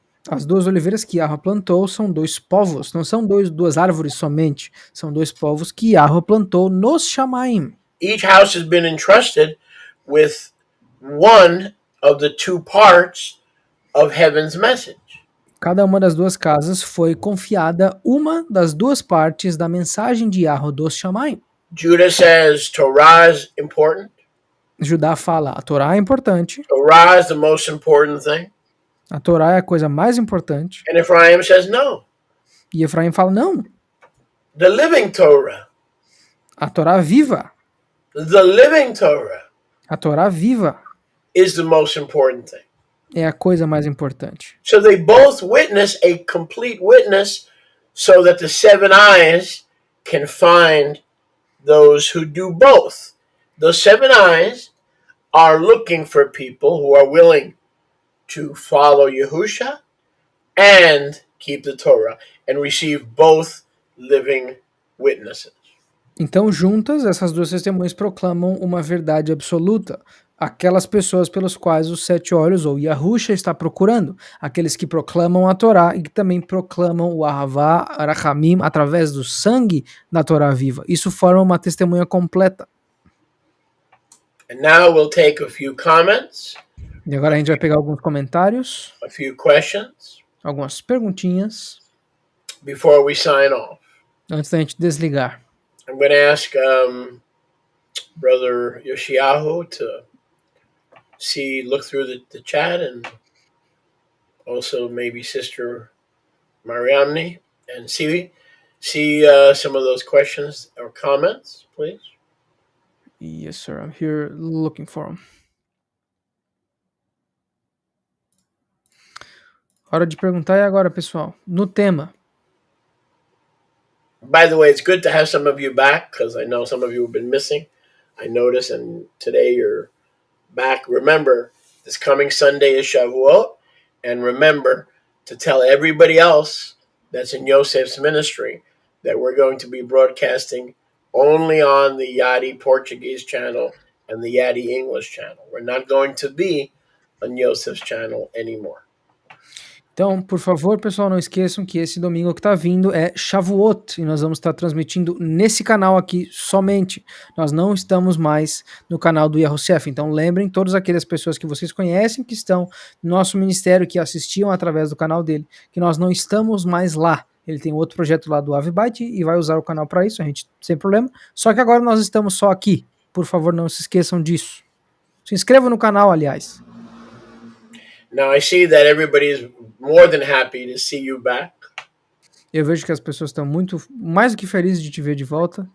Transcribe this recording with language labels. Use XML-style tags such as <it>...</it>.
<pt>As duas oliveiras que Yahweh plantou são dois povos, não são duas árvores somente, são dois povos que Yahweh plantou nos Shamaim.</pt> <en>Each house has been entrusted with one of the two parts of heaven's message.</en> <pt>Cada uma das duas casas foi confiada uma das duas partes da mensagem de Yahweh dos Shamaim.</pt> <en>Judah says Torah is important.</en> <pt>Judá fala, a Torá é importante.</pt> <en>Torah is the most important thing.</en> <pt>A Torá é a coisa mais importante.</pt> <en>And Ephraim says no.</en> <pt>E Efraim fala, não,</pt> <en>The living Torah.</en> <pt>a Torá viva,</pt> <en>The living Torah</en> <pt>a Torá viva</pt> <en>is the most important thing.</en> <pt>é a coisa mais importante.</pt> <en>So they both witness a complete witness so that the seven eyes can find those who do both. The seven eyes are looking for people who are willing to follow Yahusha and keep the Torah and receive both living witnesses.</en> <pt>Então, juntas, essas duas testemunhas proclamam uma verdade absoluta. Aquelas pessoas pelas quais os sete olhos, ou Yahusha, está procurando. Aqueles que proclamam a Torá e que também proclamam o Ahavá, Arachamim, através do sangue da Torá viva. Isso forma uma testemunha completa.</pt> <en>And now we'll take a few comments,</en> <pt>E agora a gente vai pegar alguns comentários,</pt> <en>a few questions</en> <pt>algumas perguntinhas,</pt> <en>before we sign off.</en> <pt>antes da gente desligar.</pt> <en>I'm going to ask Brother Yoshiyahu to look through the chat, and also maybe Sister Mariamne, and see some of those questions or comments, please. Yes, sir. I'm here looking for them.</en> <pt>Hora de perguntar é agora, pessoal. No tema.</pt> <en>By the way, it's good to have some of you back, because I know some of you have been missing. I noticed, and today you're back. Remember, this coming Sunday is Shavuot, and remember to tell everybody else that's in Yosef's ministry that we're going to be broadcasting only on the Yadi Portuguese channel and the Yadi English channel. We're not going to be on Yosef's channel anymore.</en> <pt>Então, por favor, pessoal, não esqueçam que esse domingo que está vindo é Shavuot e nós vamos estar transmitindo nesse canal aqui somente. Nós não estamos mais no canal do Yahushef. Então, lembrem todas aquelas pessoas que vocês conhecem que estão no nosso ministério, que assistiam através do canal dele, que nós não estamos mais lá. Ele tem outro projeto lá do Avibite e vai usar o canal para isso, a gente sem problema. Só que agora nós estamos só aqui. Por favor, não se esqueçam disso. Se inscrevam no canal, aliás.</pt> <en>Now I see that everybody is more than happy to see you back.</en> <pt>Eu vejo que as pessoas estão mais do que felizes de te ver de volta.</pt>